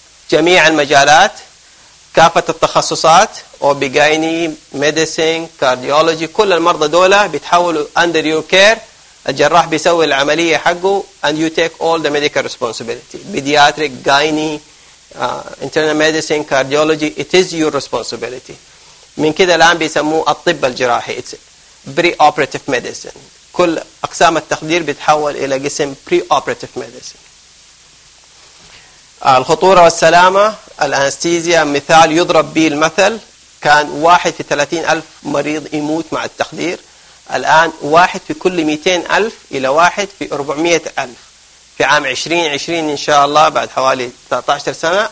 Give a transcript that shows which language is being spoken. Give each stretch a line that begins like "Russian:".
Arabic: جميع المجالات، كافة التخصصات، وبيجايني ميديسين كارديولوجي، كل المرضى دولة بيتحولوا
English: under your care.
Arabic: الجراح بيسوي العملية حقه
English: and you take all the medical responsibility. Pediatric, gynae, internal medicine، cardiology, it is your responsibility.
Arabic: من كده الآن بيسموه الطب الجراحي،
English: it's pre-operative medicine.
Arabic: كل أقسام التخدير بتحول إلى قسم pre-operative medicine. الخطورة والسلامة، الأنستيزيا مثال يضرب به المثل، كان 1 في 30,000 مريض يموت مع التخدير، الآن 1 في كل 200,000 إلى 1 في 400,000 في عام 2020 إن شاء الله بعد حوالي 13 سنة.